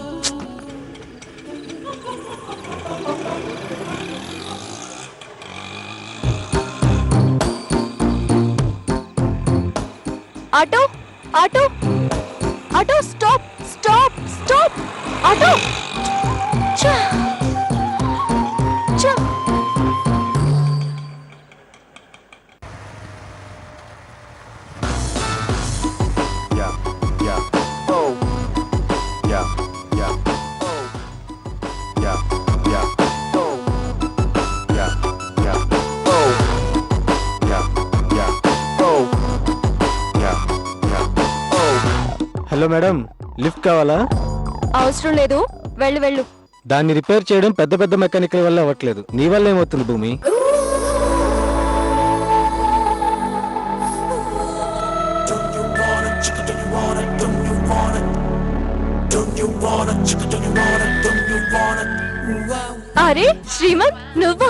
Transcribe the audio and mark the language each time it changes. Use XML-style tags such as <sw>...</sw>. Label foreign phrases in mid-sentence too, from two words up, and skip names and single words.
<en>auto auto auto, stop stop stop.</en> <te>ఆటో ఛా! ఛా!</te> <en>Yeah, yeah. Oh. Yeah, yeah. Oh. Yeah, yeah. Oh. Yeah, yeah. Oh. Yeah, yeah. Oh. Yeah, yeah. Oh. hello madam,</en> <te>లిఫ్ట్ కావాలా? అవసరం లేదు, వెళ్ళు వెళ్ళు. దాన్ని రిపేర్ చేయడం పెద్ద పెద్ద మెకానికల్ వల్ల అవ్వట్లేదు. నీ వల్ల ఏమవుతుంది భూమి? అరే శ్రీమంత్, నువ్వా?</te>